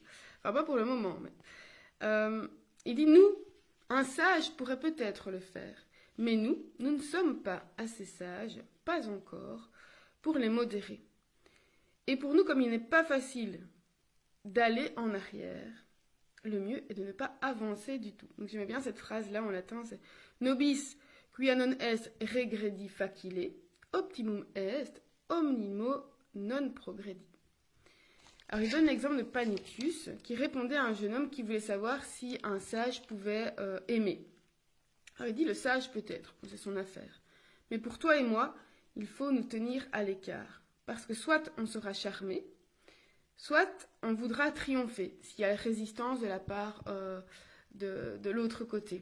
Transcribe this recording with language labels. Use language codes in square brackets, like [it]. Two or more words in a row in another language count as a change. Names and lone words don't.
[fr] Enfin, pas pour le moment. Mais il dit, nous, un sage pourrait peut-être le faire. Mais nous ne sommes pas assez sages, pas encore, pour les modérer. Et pour nous, comme il n'est pas facile d'aller en arrière, le mieux est de ne pas avancer du tout. Donc j'aimais bien cette phrase-là en latin, c'est [la] Nobis quia non est regredi facile, optimum est omnimo non progredi. [fr] Alors il donne l'exemple de Panicus, qui répondait à un jeune homme qui voulait savoir si un sage pouvait aimer. Alors il dit, le sage peut-être, c'est son affaire. Mais pour toi et moi, il faut nous tenir à l'écart. Parce que soit on sera charmé, soit on voudra triompher s'il y a résistance de la part de l'autre côté.